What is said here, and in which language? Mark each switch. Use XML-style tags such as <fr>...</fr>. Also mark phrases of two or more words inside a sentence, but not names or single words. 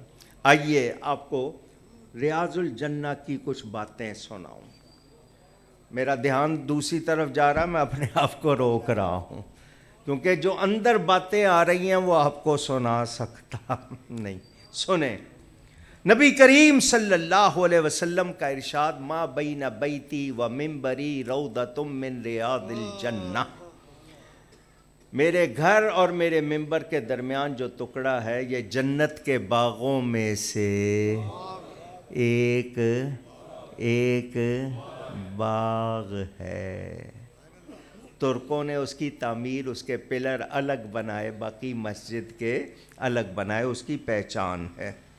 <ur>آئیے آپ کو ریاض الجنہ کی کچھ باتیں سناؤں. میرا دھیان دوسری طرف جا رہا، میں اپنے آپ کو روک رہا ہوں، کیونکہ جو اندر باتیں آ رہی ہیں وہ آپ کو سنا سکتا نہیں. سنیں، نبی کریم صلی اللہ علیہ وسلم کا ارشاد،</ur> <ar>ما بین بیتی و منبری روضۃ من ریاض الجنہ.</ar> <ur>میرے گھر اور میرے منبر کے درمیان جو ٹکڑا ہے یہ جنت کے باغوں میں سے ایک باغ ہے. ترکوں نے اس کی تعمیر، اس کے پلر الگ بنائے، باقی مسجد کے الگ بنائے، اس کی پہچان ہے.</ur>